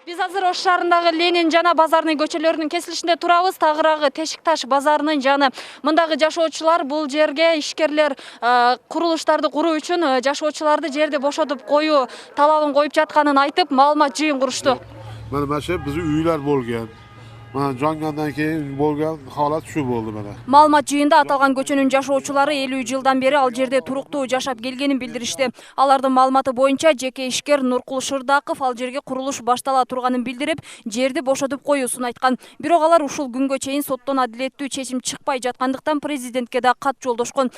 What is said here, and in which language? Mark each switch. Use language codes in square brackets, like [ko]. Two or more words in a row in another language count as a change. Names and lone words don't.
[ky] Биз азыр Ош шаарындагы Ленин жана базарный көчөлөрүнүн кесилишинде турабыз. Тагыраагы Тешик Таш базарынын жаны. Мындагы жашоочулар бул жерге ишкерлер курулуштарды куруу үчүн жашоочуларды жерди бошотуп коюу талабын коюп жатканын айтып, маалымат жыйын курушту. [uz] Mana bizi uylar bo'lgan. Mana jongandan keyin bo'lgan holat shu bo'ldi mana. [ky] Маалымат жыйында аталган көчөнүн жашоочулары 50 жылдан бери ал жерде туруктуу жашап келгенин билдиришти. Алардын маалыматы боюнча жеке ишкер Нуркул Шырдаков ал жерге курулуш баштала турганын билдирип, жерди бошотуп коюусун айткан. Бирок алар ушул күнгө чейин соттон адилеттүү чечим чыкпай жаткандыктан президентке да кат жолдошкон.